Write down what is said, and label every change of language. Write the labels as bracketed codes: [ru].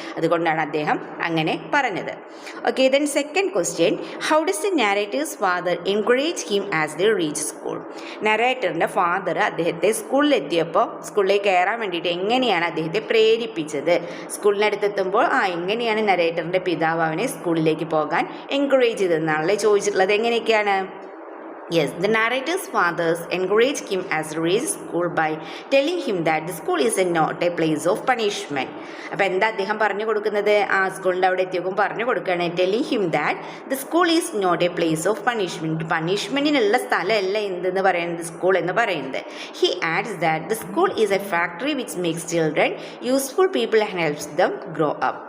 [ml] അതുകൊണ്ടാണ് അദ്ദേഹം അങ്ങനെ പറഞ്ഞത്. [en] Okay, then second question, how does the narrator's father encourage him as they reach school? [ml] നരേറ്ററിൻ്റെ father അദ്ദേഹത്തെ സ്കൂളിലെത്തിയപ്പോൾ സ്കൂളിലേക്ക് കയറാൻ വേണ്ടിയിട്ട് എങ്ങനെയാണ് അദ്ദേഹത്തെ പ്രേരിപ്പിച്ചത്? സ്കൂളിനടുത്തെത്തുമ്പോൾ എങ്ങനെയാണ് നരേറ്ററിൻ്റെ പിതാവ് അവനെ സ്കൂളിലേക്ക് പോകാൻ എൻകറേജ് ചെയ്തതെന്നാണല്ലേ ചോദിച്ചിട്ടുള്ളത്. എങ്ങനെയൊക്കെയാണ്? [en] Yes, the narrator's fathers encouraged him as to reach school by telling him that the school is not a place of punishment. [ml] അപ്പോൾ എന്താ അദ്ദേഹം പറഞ്ഞു കൊടുക്കുന്നത്? സ്കൂളിൻ്റെ അവിടെ എത്തിയപ്പോൾ പറഞ്ഞു കൊടുക്കുകയാണ്, [en] Telling him that the school is not a place of punishment. [ml] പണിഷ്മെൻറ്റിനുള്ള സ്ഥലമല്ല എന്തെന്ന് പറയുന്നത്, സ്കൂൾ എന്ന് പറയുന്നത്. [en] He adds that the school is a factory which makes children useful people and helps them grow up.